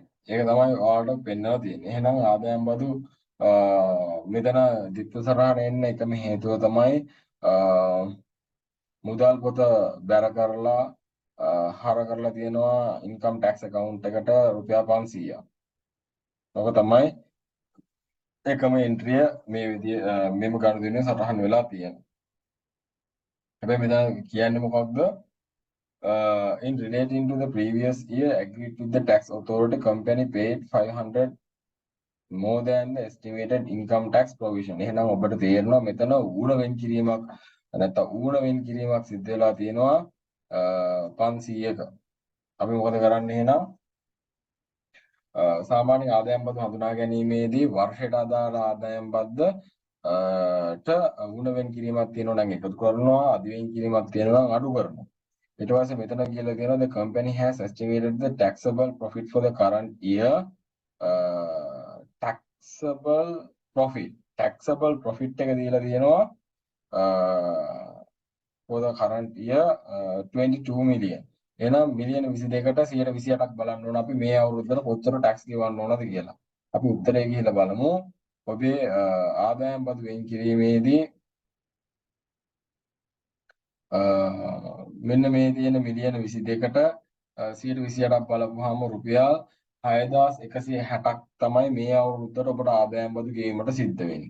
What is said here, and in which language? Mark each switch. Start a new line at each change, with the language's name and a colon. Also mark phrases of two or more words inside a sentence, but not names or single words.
Sinhala: ඒක තමයි ඔයාලට පෙන්නලා තියෙන්නේ. එහෙනම් ආදායම් බදු මෙතන දිත්ත එන්න එකම හේතුව තමයි මුදල් පොත බැර කරලා හර කරලා තියෙනවා
English: income tax account
Sinhala: එකට රුපියල් 500ක්. ඔක තමයි එකම එන්ට්‍රිය මේ විදිය මෙම ගනුදෙනුවේ සටහන් වෙලා තියෙන්නේ. හැබැයි මෙතන කියන්නේ මොකක්ද?
English: In relating to the previous year, agreed with the tax authority, company paid 500 more than the estimated income tax provision.
Sinhala: එහෙනම් ඔබට තේරෙනවා මෙතන ඌණ වෙන් කිරීමක් නැත්නම් ඌණ වෙන් කිරීමක් සිද්ධ වෙලා තියෙනවා 500ක. අපි මොකද කරන්නේ එහෙනම්? සාමාන්‍ය ආදායම් බදු හඳුනා ගැනීමේදී වර්ෂයට අදාළ ආදායම් බද්ද ට ඌණ වෙන් කිරීමක් තියෙනවා නම් එකතු කරනවා, අධි වෙන් කිරීමක් තියෙනවා නම් අඩු කරනවා. ඊට පස්සේ මෙතන කියලා තියෙනවා
English: the company has estimated the taxable profit for the current year taxable profit
Sinhala: එක දීලා තියෙනවා
English: for the current year 22 million.
Sinhala: එහෙනම් මිලියන 22කට 128ක් බලන්න ඕන අපි මේ අවුරුද්දට කොච්චර ටැක්ස් ගෙවන්න ඕනද කියලා. අපි උත්තරේ ගිහිල්ලා බලමු. ඔබේ ආදායම් බදු වෙන් කිරීමේදී මෙන්න මේ තියෙන මිලියන 22කට 128ක් බලපුවාම රුපියල් 6160ක් තමයි මේ අවුරුද්දට ඔබට ආදායම් බදු ගෙවීමට සිද්ධ වෙන්නේ.